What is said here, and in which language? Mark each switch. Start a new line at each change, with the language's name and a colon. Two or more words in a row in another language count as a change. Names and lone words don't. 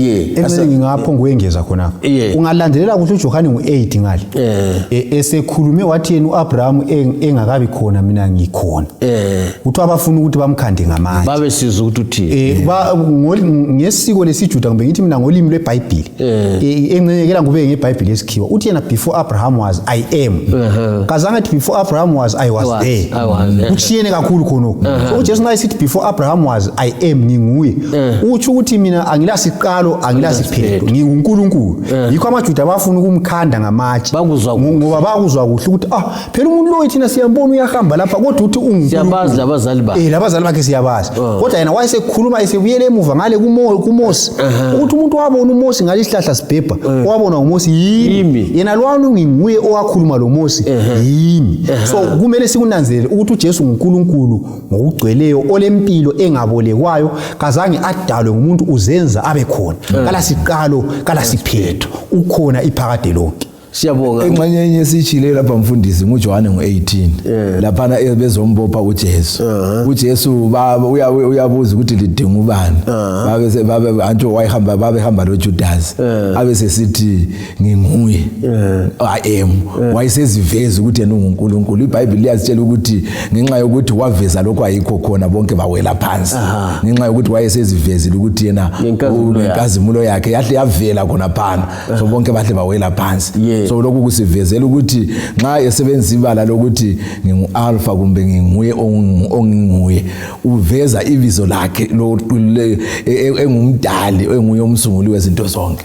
North Ndebele: emele ngingapho nguyengeza khona ungalandelela ukuthi uJohane ngo8 ngale esekhulume wathi yena uAbraham engakabi khona mina ngikhona uthi abafuna ukuthi bamkhande ngamanje babe sizwe ukuthi uthi ngesiko lesiJuda kumbe ngithi mina ngolimi lweBhayibheli encenyekela ngube ngeBhayibheli esikhiwa uthi yena
English: before Abraham was I am
North Ndebele: kazange ethi
English: before Abraham was I was there
North Ndebele: uchiyene kakhulu khonoko so uJesu naye sithi
English: before Abraham was I am
North Ndebele: nginguye uthi ukuthi mina angilasiqalo angilasiphelo nginguNkulunkulu yikho amaJuda bafuna ukumkhanda ngamatshe ngoba bakuzwa kuhle ukuthi phela umuntu lo thina siyambona uyahamba lapha kodwa uthi siyabazi labazali bakhe labazali bakhe siyabazi kodwa yena wayesekhuluma esebuyele emuva ngale kuMose ukuthi umuntu wabona uMose ngalihlahla sibhebha wabona uMose yimi yena lwanu nginguye owakhuluma lo Mose yimi so kumele sikunanzelele ukuthi uJesu nguNkulunkulu ngokugcweleyo olempilo engabolekwayo kazange adalwe ngumuntu uzenza abe khona kala siqalo kala siphetho ukhona iphakade lonke siyabonga engxenye yesitshile lapha mfundisi nguJohane ngo18 lapha bezombopha uJesu uJesu uyabuza ukuthi lidinga ubani babe antsho wayehamba babehamba loJudas abese sithi nginguye
English: I am
North Ndebele: wayeseziveza ukuthi yena unguNkulunkulu iBhayibheli liyasitshela ukuthi ngenxa yokuthi waveza lokho ayikho khona bonke bawela phansi ngenxa yokuthi wayesezivezile ukuthi yena unenkazimulo yakhe yahle yavela khona phana so bonke bahle bawela phansi so lokhu kusivezela ukuthi nxa esebenzisa ibala lokuthi ngingu-alpha kumbe nginguye onginguye uveza ibizo lakhe engumdali enguye umsunguli wezinto zonke